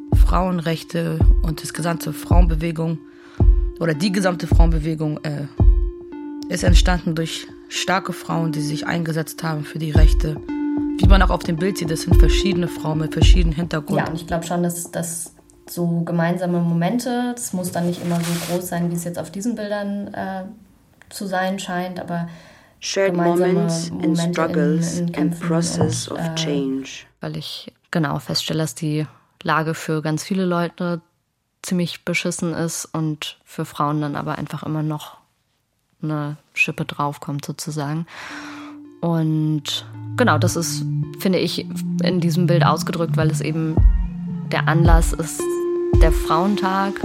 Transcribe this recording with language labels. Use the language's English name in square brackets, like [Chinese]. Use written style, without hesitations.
[German] Frauenrechte und die gesamte Frauenbewegung oder die gesamte Frauenbewegung ist entstanden durch starke Frauen, die sich eingesetzt haben für die Rechte. Wie man auch auf dem Bild sieht, das sind verschiedene Frauen mit verschiedenen Hintergründen. Ja, und ich glaube schon, dass das so gemeinsame Momente, das muss dann nicht immer so groß sein, wie es jetzt auf diesen Bildern zu sein scheint, aber [English] shared moments and struggles and process of change. [German] Weil ich genau feststelle, dass die Lage für ganz viele Leute ziemlich beschissen ist und für Frauen dann aber einfach immer noch eine Schippe draufkommt sozusagen. Und genau, das ist, finde ich, in diesem Bild ausgedrückt, weil es eben der Anlass ist, der Frauentag.